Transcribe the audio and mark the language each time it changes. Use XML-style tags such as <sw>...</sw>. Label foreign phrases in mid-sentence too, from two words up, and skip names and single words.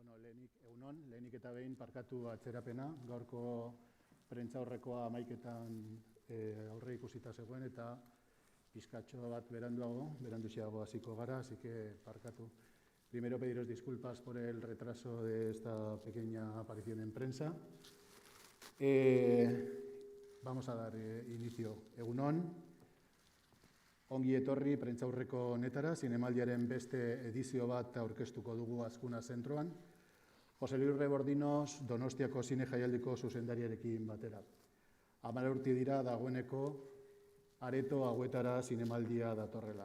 <eu>Lehenik eta behin parkatu atzerapena, gaurko prentsaurrekoa 11etan aurre ikusita zegoen eta pizkatxo bat beranduxeago hasiko gara,</eu> <es>así que parkatu. Primero pediros disculpas por el retraso de esta pequeña aparición en prensa. Vamos a dar inicio.</es> <eu>Egunon, ongi etorri prentsaurreko honetara, zinemaldiaren beste edizio bat aurkeztuko dugu Azkuna zentroan, Jose Luis Rebordinos Donostiako zine jaialdiko zuzendariarekin batera. 10 urte dira dagoeneko areto hauetara zinemaldia datorrela.</eu>